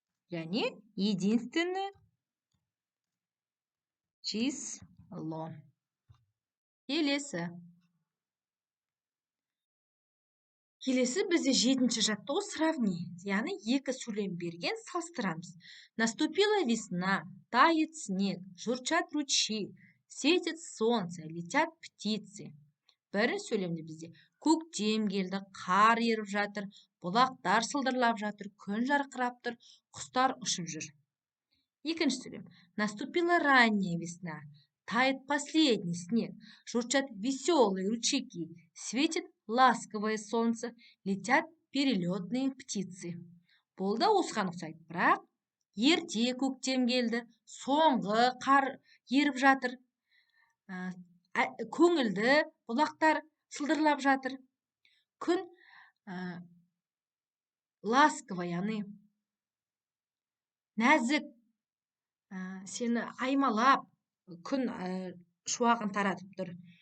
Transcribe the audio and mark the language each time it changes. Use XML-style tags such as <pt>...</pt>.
<kk>Yani</kk> <ru>единственное число.</ru> <kk>Келесі. Келесі бізде 7-ші жаттығу сравни. Яғни екі сөйлем берген салыстырамыз.</kk> <ru>Наступила весна, тает снег, журчат ручьи, светит солнце, летят птицы.</ru> <kk>Бірінші сөйлемде бізде көктем келді, қар еріп жатыр, бұлақтар сылдырлап жатыр, күн жарқырап тұр, құстар ұшып жүр. Екінші сөйлем.</kk> <ru>Наступила ранняя весна, тает последний снег, журчат веселые ручейки, светит ласковое солнце, летят перелетные птицы.</ru> <kk>Болды осыған ұқсайды, бірақ ерте көктем келді, соңғы қар еріп жатыр, көңілді бұлақтар сылдырлап жатыр, күн ласково, яғни нәзік, сені аймалап, күн шуағын таратып тұр.</kk>